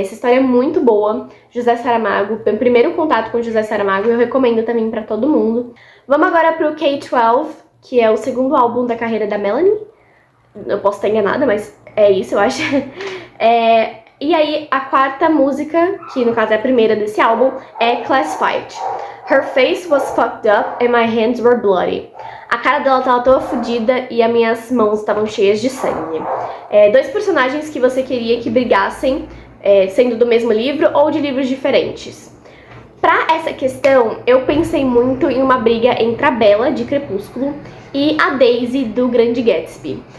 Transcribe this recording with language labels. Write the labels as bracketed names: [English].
[Portuguese] Essa história é muito boa. José Saramago, meu primeiro contato com José Saramago, eu recomendo também pra todo mundo. Vamos agora pro K-12, que é o segundo álbum da carreira da Melanie. Eu posso estar enganada, mas é isso, eu acho. E aí, a quarta música, que no caso é a primeira desse álbum, é Classified. [English] Her face was fucked up and my hands were bloody. [Portuguese] A cara dela tava toda fodida e as minhas mãos estavam cheias de sangue. Dois personagens que você queria que brigassem, sendo do mesmo livro ou de livros diferentes. Pra essa questão, eu pensei muito em uma briga entre a Bella, de Crepúsculo, e a Daisy, do Grande Gatsby.